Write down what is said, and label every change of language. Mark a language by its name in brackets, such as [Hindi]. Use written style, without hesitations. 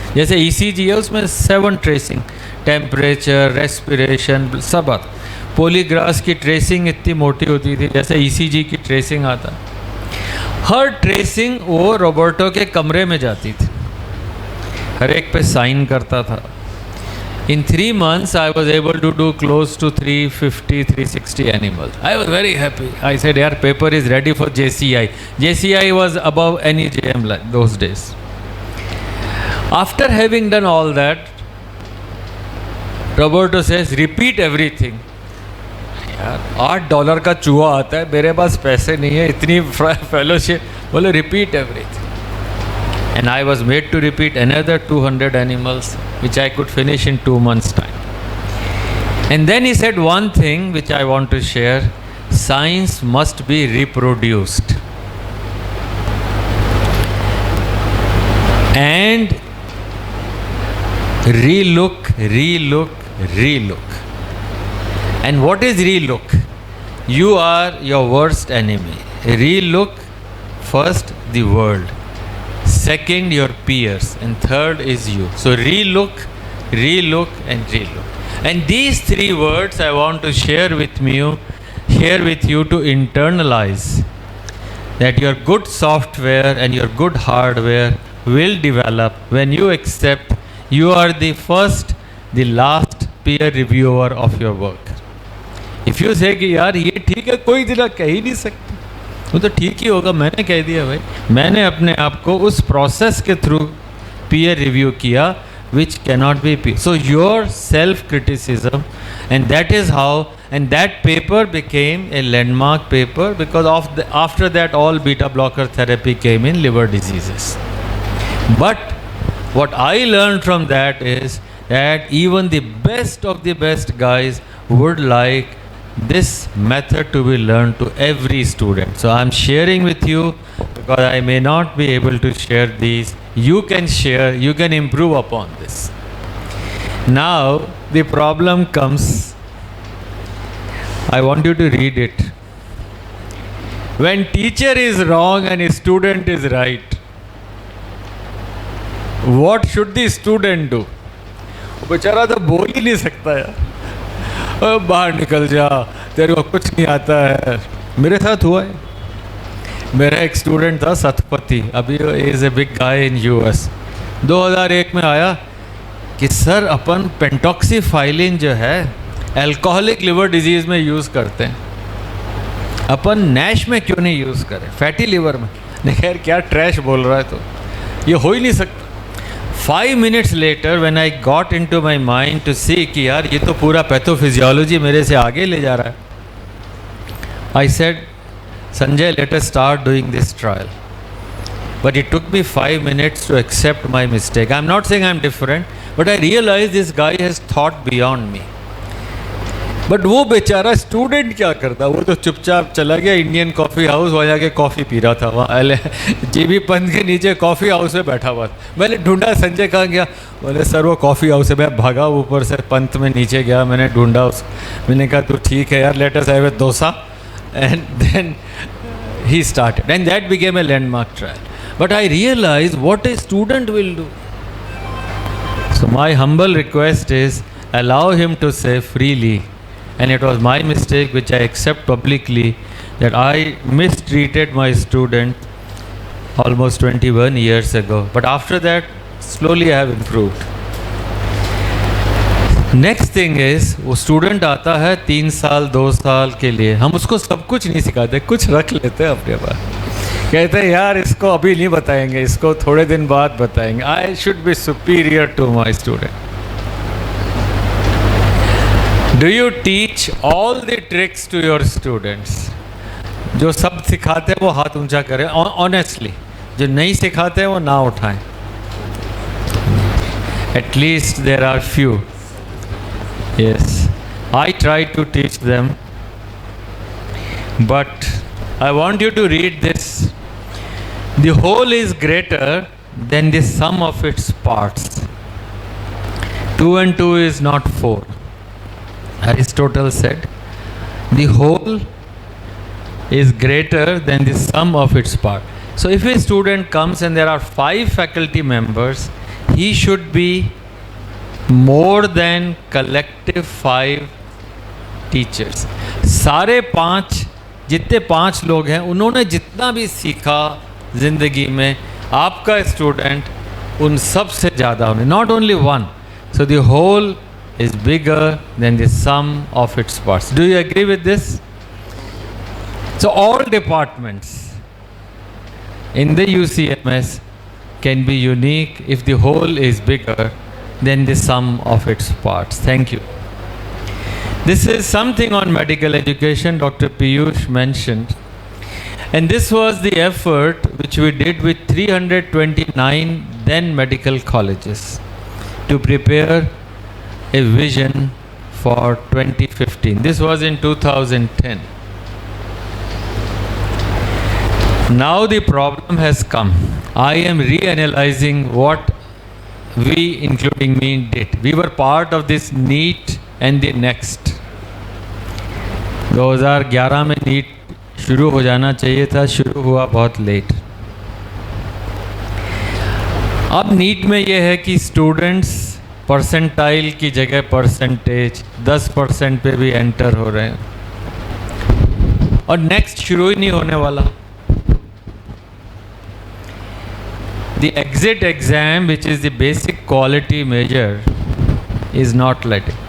[Hindi] जैसे ECG है उसमें 7 ट्रेसिंग, टेम्परेचर, रेस्पिरेशन, सब आता. पॉलीग्राफ की ट्रेसिंग इतनी मोटी होती थी जैसे ECG की ट्रेसिंग आता. हर ट्रेसिंग वो रॉबर्टो के कमरे में जाती थी, हर एक पे साइन करता था. [English] In 3 months, I was able to do close to 350, 360 animals. I was very happy. I said, "Yaar, paper is ready for JCI." JCI was above any JM those days. After having done all that, Roberto says, "Repeat everything." [Hindi] यार, $8 का चूहा आता है, मेरे पास पैसे नहीं है इतनी फेलोशिप. [English] बोले repeat everything. And I was made to repeat another 200 animals, which I could finish in 2 months' time. And then he said one thing which I want to share: science must be reproduced. And relook, relook, relook. And what is relook? You are your worst enemy. Relook first the world, second your peers, and third is you. So relook, relook, and relook. And these 3 words I want to share with you to internalize that your good software and your good hardware will develop when you accept you are the first, the last peer reviewer of your work. If you say [Hindi] कि यार ये ठीक है, कोई दिला कह ही नहीं सकता, वो तो ठीक ही होगा, मैंने कह दिया भाई. मैंने अपने आप को उस प्रोसेस के थ्रू पीयर रिव्यू किया, [English] which cannot be peer. So your self criticism, and that is how, and that paper became a landmark paper because after that all beta blocker therapy came in liver diseases. But what I learned from that is that even the best of the best guys would like this method to be learned to every student. So I am sharing with you because I may not be able to share these. You can share, you can improve upon this. Now the problem comes, I want you to read it. When teacher is wrong and a student is right, what should the student do? [Hindi] बेचारा तो बोल ही नहीं सकता यार, बाहर निकल जा, तेरे को कुछ नहीं आता है. मेरे साथ हुआ है. मेरा एक स्टूडेंट था सतपति, अभी [English] is a big guy in US, [Hindi] 2001 में आया कि सर अपन पेंटॉक्सीफाइलिन जो है अल्कोहलिक लिवर डिजीज़ में यूज़ करते हैं, अपन नैश में क्यों नहीं यूज़ करें, फैटी लिवर में। नहीं खैर क्या ट्रैश बोल रहा है, तो ये हो ही नहीं सकता। [English] 5 minutes later when I got into my mind to see [Hindi] कि यार ये तो पूरा पैथोफिजियोलॉजी मेरे से आगे ले जा रहा है, [English] I said Sanjay, let us start doing this trial. But it took me 5 minutes to accept my mistake. I'm not saying I'm different, but I realized this guy has thought beyond me. [Hindi] But वो बेचारा student क्या करता, वो तो चुपचाप चला गया Indian coffee house, वहाँ जाके कॉफ़ी पी रहा था, वहाँ जीबी पंत के नीचे कॉफ़ी हाउस में बैठा हुआ था। मैंने ढूंढा, संजय कहाँ गया, बोले सर वो कॉफ़ी हाउस है। मैं भागा ऊपर से पंत में नीचे गया, मैंने ढूंढा उस, मैंने कहा तू ठीक है यार, [English] Let us have a dosa, and then he started, and that became a landmark trial. But I realized what a student will do. So my humble request is allow him to say freely, and it was my mistake which I accept publicly, that I mistreated my student almost 21 years ago. But after that, slowly I have improved. Next thing is, [Hindi] वो student आता है 3 साल 2 साल के लिए, हम उसको सब कुछ नहीं सिखाते, कुछ रख लेते हैं अपने पास, कहते हैं यार इसको अभी नहीं बताएंगे, इसको थोड़े दिन बाद बताएंगे। [English] I should be superior to my student. Do you teach all the tricks to your students? जो सब सिखाते हैं वो हाथ ऊंचा करें ऑनेस्टली, जो नहीं सिखाते हैं वो ना उठाएं। At least there are few. Yes, I try to teach them, but I want you to read this. The whole is greater than the sum of its parts. 2 and 2 is not 4. Aristotle said, the whole is greater than the sum of its part. So if a student comes and there are 5 faculty members, he should be more than collective 5 teachers. [Hindi] सारे 5 जितने 5 लोग हैं उन्होंने जितना भी सीखा ज़िंदगी में, आपका स्टूडेंट उन सब से ज़्यादा होने, [English] not only one. So the whole is bigger than the sum of its parts. Do you agree with this? So all departments in the UCMS can be unique if the whole is bigger than the sum of its parts. Thank you. This is something on medical education Dr. Piyush mentioned, and this was the effort which we did with 329 then medical colleges to prepare a vision for 2015. This was in 2010. Now the problem has come. I am reanalyzing what we, including me, did. We were part of this NEET and the next. [Hindi] 2011 में NEET शुरू हो जाना चाहिए था, शुरू हुआ बहुत late. अब नीट में ये है कि स्टूडेंट्स परसेंटाइल की जगह परसेंटेज 10% पे भी एंटर हो रहे हैं, और नेक्स्ट शुरू ही नहीं होने वाला। [English] The exit exam, which is the basic quality measure, is not letting.